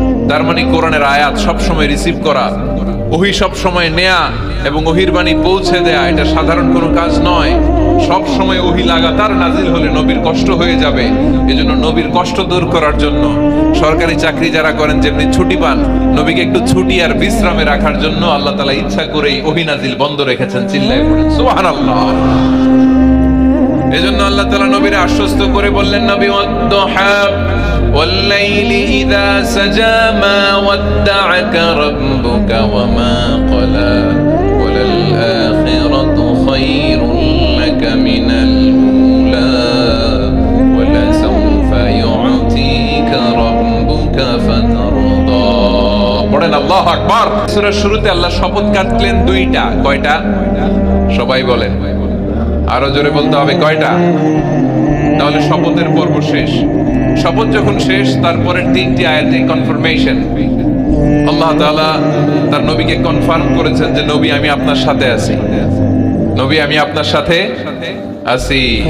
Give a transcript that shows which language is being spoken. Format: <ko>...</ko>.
<bn>তার মানে কোরআনের আয়াত সবসময় রিসিভ করা, ওহী সবসময় নেয়া এবং ওহীর বাণী পৌঁছে দেয়া, এটা সাধারণ কোনো কাজ নয়। সব সময় ওহী লাগাতার নাজিল হলে নবীর কষ্ট হয়ে যাবে। এজন্য নবীর কষ্ট দূর করার জন্য সরকারি চাকরি যারা করেন যেমনি ছুটি পান, নবীকে একটু ছুটি আর বিশ্রামে রাখার জন্য আল্লাহ তাআলা ইচ্ছা করেই ওহী নাজিল বন্ধ রেখেছেন। চিল্লায়ে পড়েন সুবহানাল্লাহ। এজন্য আল্লাহ তাআলা নবীকে আশ্বস্ত করে বললেন, নবী ওয়াদ-দুহা</bn> <ar>والليل إذا سجى ما ودعك ربك وما قلى وللآخرة خير لك من الأولى ولسوف يعطيك ربك فترضى।</ar> <bn>পড়েন আল্লাহু আকবার। সূরার শুরুতে আল্লাহ শপথ কাটলেন দুইটা। কয়টা? সবাই বলেন, আরো জোরে বলতে হবে, কয়টা? তাহলে শপথের পর্ব শেষ। শপথ যখন শেষ, তারপরের তিনটি আয়াতে কনফার্মেশন। আল্লাহ তাআলা তার নবীকে কনফার্ম করেছেন যে নবী আমি আপনার সাথে আছি, নবী আমি আপনার সাথে আছি।</bn>